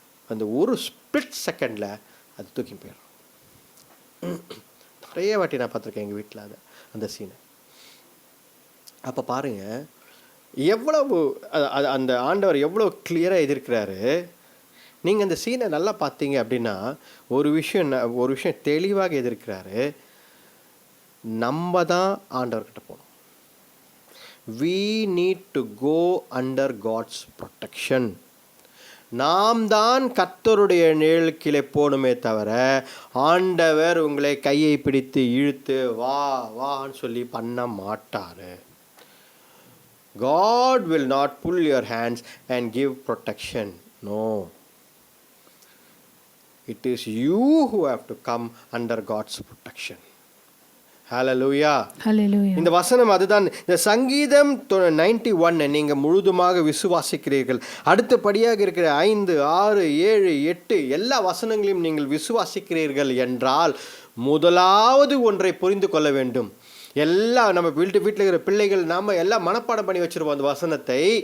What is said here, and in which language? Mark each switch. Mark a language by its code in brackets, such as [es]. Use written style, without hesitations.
[ta] அந்த ஒரு ஸ்பிளிட் செகண்டில் அது தூக்கி போயிடும். நிறைய வாட்டி நான் பார்த்துருக்கேன் எங்கள் வீட்டில் அந்த சீனை. அப்போ பாருங்கள் எவ்வளவு அந்த ஆண்டவர் எவ்வளோ கிளியராக எதிர்க்கிறாரு. நீங்கள் அந்த சீனை நல்லா பார்த்தீங்க அப்படின்னா ஒரு விஷயம் தெளிவாக எதிர்க்கிறாரு. நம்ம தான் ஆண்டவர்கிட்ட போகணும். [en] We need to go under God's protection. [ta] நாம் தான் கர்த்தருடைய நிழல் கீழே போகணுமே தவிர ஆண்டவர் உங்களை கையை பிடித்து இழுத்து வா வான்னு சொல்லி பண்ண மாட்டார். [en] God will not pull your hands and give protection. No. It is you who have to come under God's protection. Hallelujah. Hallelujah. [ta] இந்த வசனம் அதுதான். இந்த சங்கீதம் 91 நீங்கள் முழுதுமாக விசுவாசிக்கிறீர்கள். அடுத்தபடியாக இருக்கிற 5, 6, 7, 8 எல்லா வசனங்களையும் நீங்கள் விசுவாசிக்கிறீர்கள் என்றால் முதலாவது ஒன்றை புரிந்து கொள்ள வேண்டும். எல்லாம் நம்ம வீட்டில் இருக்கிற பிள்ளைகள் நாம் எல்லாம் மனப்பாடம் பண்ணி வச்சுருப்போம் அந்த வசனத்தை.